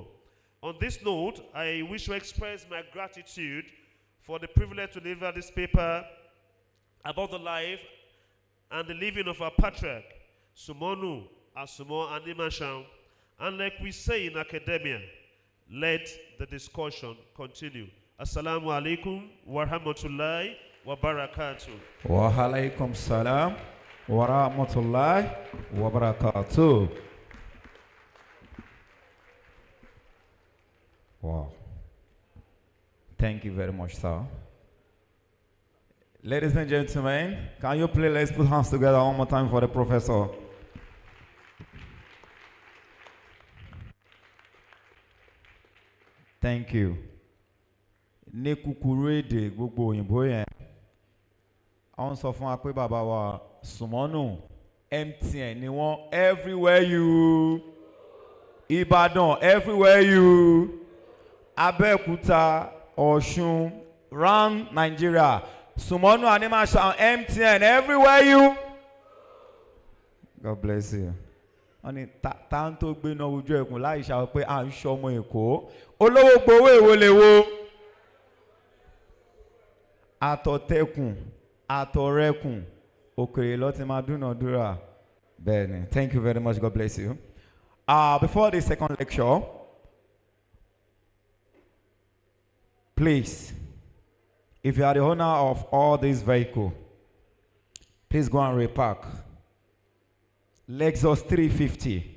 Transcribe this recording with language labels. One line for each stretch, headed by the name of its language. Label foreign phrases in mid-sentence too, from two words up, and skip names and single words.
English: On this note, I wish to express my gratitude for the privilege to deliver this paper about the life and the living of our patriarch, Sunmonu Asunmo Animashaun. And like we say in academia, let the discussion continue.
Arabic: السلام عليكم ورحمة الله وبركاته. وعليكم السلام ورحمة الله وبركاته.
English: Wow. Thank you very much, sir. Ladies and gentlemen, can you please let's put hands together one more time for the professor. Thank you.
Yoruba: Ní kúkúrú èdè gbogbo òyìnbó yẹn, àwọn sọ fún wa pé bàbá wa Sunmonu MTN ni wọ́n
English: everywhere you
Yoruba: Ìbàdàn
English: everywhere you
Yoruba: Abẹ́òkúta Ọ̀ṣun round Nigeria Sunmonu Animashaun MTN
English: everywhere you. God bless you.
Yoruba: Wọ́n ní tá ń tó gbé náà ojú ẹkùn láì ṣàwọn pé à ń ṣọmọ Èkó olówó gbowó èwo lè wo àtọ̀tẹ̀kùn àtọ̀rẹ́kùn òkèrè ló ti máa dúnàdúrà bẹ́ẹ̀ ni.
English: Thank you very much. God bless you. Before the second lecture, please, if you are the owner of all this vehicle, please go and repark. Lexus 350.